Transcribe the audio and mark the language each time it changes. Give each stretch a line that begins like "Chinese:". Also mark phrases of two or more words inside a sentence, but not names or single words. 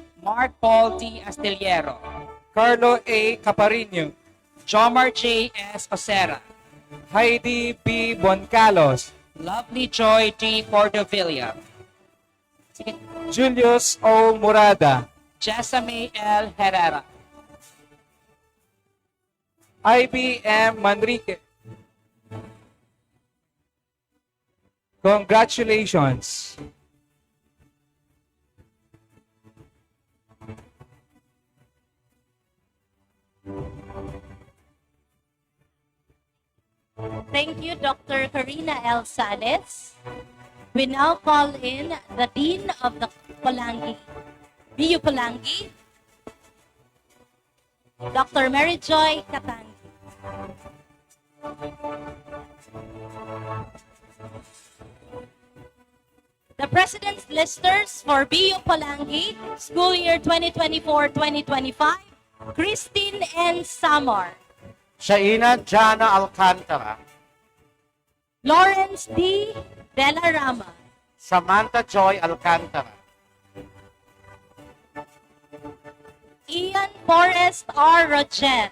English: Mark Paul D. Astillero, Carlo A. Caparino, Jomar J. S. Osera, Heidi B. Boncalos, Lovely Joy D. Cordovilla, Julius O. Murada, Jessamy L. Herrera, IBM Manrique. Congratulations. Thank you, Dr. Karina L. Sales. We now call in the Dean of the Polangi, BU Polangi, Dr. Mary Joy Katangi. The President's Listers for BU Polangi, school year 2024-2025, Christine N. Samar, Shaina Jana Alcantara, Lawrence D. Dela Rama, Samantha Joy Alcantara, Ian Forrest R. Roget,